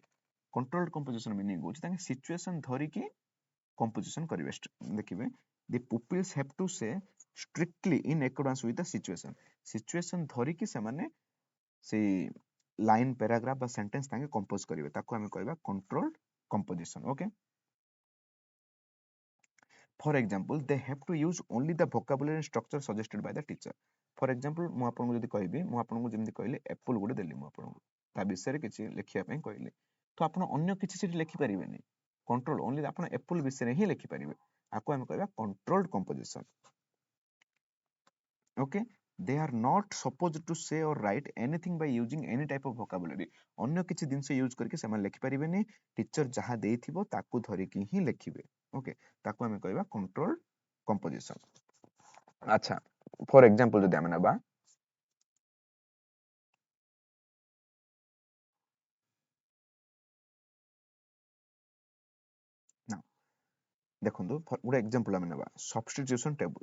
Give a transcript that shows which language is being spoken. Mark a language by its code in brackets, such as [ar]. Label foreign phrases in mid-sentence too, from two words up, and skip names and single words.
[en] controlled composition meaning [or] ହଉଛି ତାଙ୍କେ ସିଚୁଏସନ ଧରିକି କମ୍ପୋଜିସନ କରିବେ। [en] ଦେଖିବେ the pupils have to say strictly in accordance with the situation. [or] ସିଚୁଏସନ ଧରିକି ସେମାନେ ସେଇ [en] line, paragraph [or] ବା ସେଣ୍ଟେନ୍ସ ତାଙ୍କେ କମ୍ପୋଜ କରିବେ, ତାକୁ ଆମେ କହିବା [en] controlled composition. [or] ଓକେ, [en] For example, they have to use only the vocabulary and structure suggested by the teacher. For example, [or] ମୁଁ ଆପଣଙ୍କୁ ଯଦି କହିବି, ମୁଁ ଆପଣଙ୍କୁ ଯେମିତି କହିଲି apple ଗୋଟେ ଦେଲି, ମୁଁ ଆପଣଙ୍କୁ ତା ବିଷୟରେ କିଛି ଲେଖିବା ପାଇଁ କହିଲି, ତ ଆପଣ ଅନ୍ୟ କିଛି ସେଠି ଲେଖିପାରିବେନି। [en] control only [or] ଆପଣ apple ବିଷୟରେ ହିଁ ଲେଖିପାରିବେ। ଆକୁ ଆମେ କହିବା [en] controlled composition. Okay, they are not supposed to say or write anything by using any type of vocabulary. [or] ଅନ୍ୟ କିଛି ଜିନିଷ ୟୁଜ କରିକି ସେମାନେ ଲେଖିପାରିବେନି, ଟିଚର ଯାହା ଦେଇଥିବ ତାକୁ ଧରିକି ହିଁ ଲେଖିବେ। ଓକେ, ତାକୁ ଆମେ କହିବା [en] control composition. [or] ଆଚ୍ଛା, [en] for example [or] ଯଦି ଆମେ ନେବା, ଦେଖନ୍ତୁ ଗୋଟେ ଏକ୍ସାମ୍ପଲ ଆମେ ନେବା [en] substitution table.